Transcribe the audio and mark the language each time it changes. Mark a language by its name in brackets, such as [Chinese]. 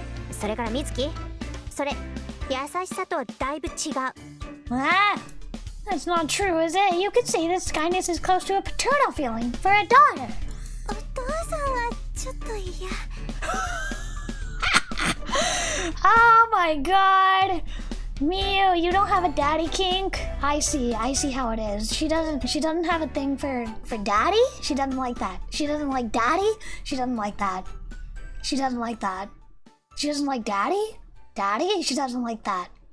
[Japanese] それから美月、それ、優しさとはだいぶ違う。 [English] Ah, that's not true, is it? You could say this kindness is close to a paternal feeling for a daughter. [Japanese] お父さんはちょっと嫌。 [English] Oh my god! Miyu, you don't have a daddy kink? I see how it is. She doesn't have a thing for daddy? She doesn't like that. She doesn't like daddy? She doesn't like that. She doesn't like that. She doesn't like daddy? Daddy? She doesn't like that.